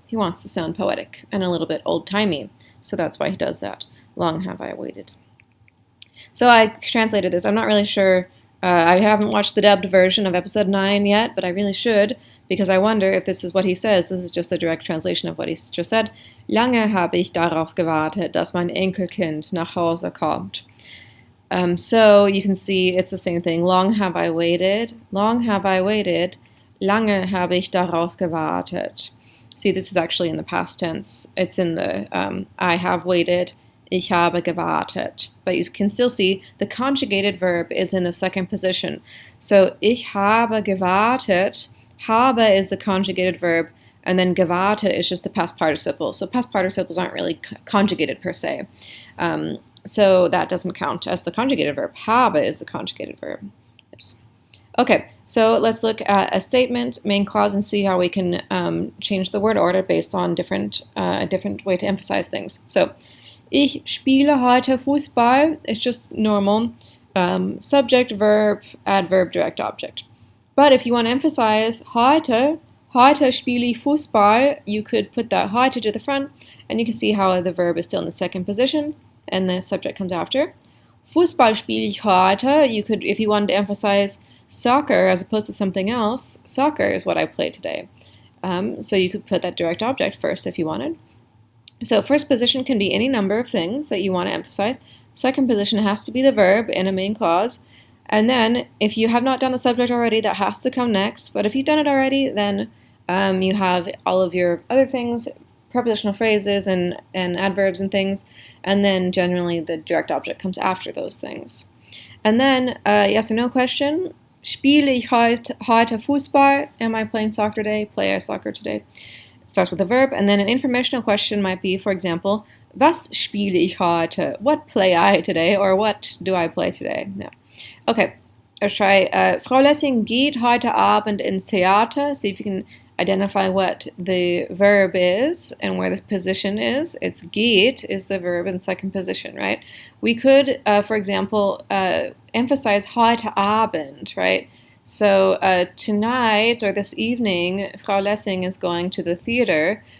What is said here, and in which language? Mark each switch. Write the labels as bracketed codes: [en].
[en] He wants to sound poetic and a little bit old-timey, so that's why he does that. Long have I waited. So I translated this. I'm not really sure. I haven't watched the dubbed version of Episode 9 yet, but I really should, because I wonder if this is what he says. This is just a direct translation of what he just said. [de] Lange habe ich darauf gewartet, dass mein Enkelkind nach Hause kommt. [en] So you can see it's the same thing. Long have I waited. Long have I waited. [de] Lange habe ich darauf gewartet. [en] See, this is actually in the past tense. It's in the I have waited. [de] Ich habe gewartet. [en] But you can still see the conjugated verb is in the second position. So [de] ich habe gewartet. [en] Habe is the conjugated verb, and then gewartet is just the past participle. So past participles aren't really conjugated per se. So that doesn't count as the conjugated verb. Habe is the conjugated verb. Yes. Okay, so let's look at a statement, main clause, and see how we can change the word order based on a different way to emphasize things. [de] So, ich spiele heute Fußball. [en] It's just normal. Subject, verb, adverb, direct object. But if you want to emphasize [de] heute spiele ich Fußball, [en] you could put that heute to the front, and you can see how the verb is still in the second position, and the subject comes after. [de] Fußball spiele ich heute, [en] you could, if you wanted to emphasize soccer as opposed to something else, soccer is what I played today. So you could put that direct object first if you wanted. So first position can be any number of things that you want to emphasize. Second position has to be the verb in a main clause. And then, if you have not done the subject already, that has to come next. But if you've done it already, then you have all of your other things, prepositional phrases and adverbs and things. And then, generally, the direct object comes after those things. And then, yes or no question. [de] Spiele ich heute Fußball? [en] Am I playing soccer today? Play I soccer today? It starts with a verb. And then an informational question might be, for example, [de] was spiele ich heute? [en] What play I today? Or what do I play today? Yeah. Okay, [de] Let's try Frau Lessing geht heute Abend ins Theater. [en] See if you can identify what the verb is and where the position is. It's geht is the verb in second position, right? We could, for example, emphasize heute Abend, right? So tonight or this evening, Frau Lessing is going to the theater.